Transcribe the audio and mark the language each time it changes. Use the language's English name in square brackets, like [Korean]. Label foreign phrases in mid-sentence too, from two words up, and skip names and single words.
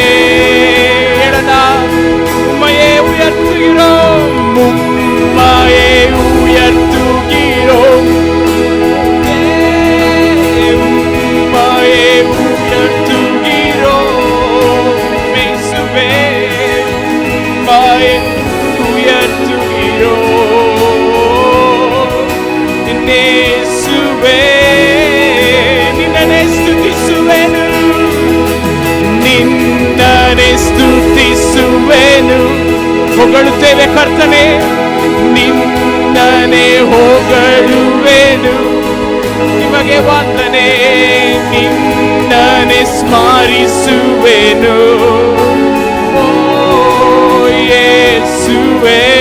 [Tamil] உம்மையே உயர்த்துகிறோம், உம்மையே உயர்த்துகிறோம், உம்மையே உயர்த்துகிறோம் இயேசுவே, உம்மையே உயர்த்துகிறோம் இயேசுவே. [Kannada] நின்னನೆ ಸ್ತುತಿಸುವೆನು, ನಿನ್ನನೆ ಸ್ತುತಿಸುವೆನು, ಹೊಗಳುತ್ತೇವೆ ಕರ್ತನೇ, ನಿನ್ನನೆ ಹೊಗಳುವೆನು, ನಿಮಗೆ ವಂದನೆ, ನಿನ್ನನೆ ಸ್ಮರಿಸುವೆನು ಓ ಯೇಸುವೆ.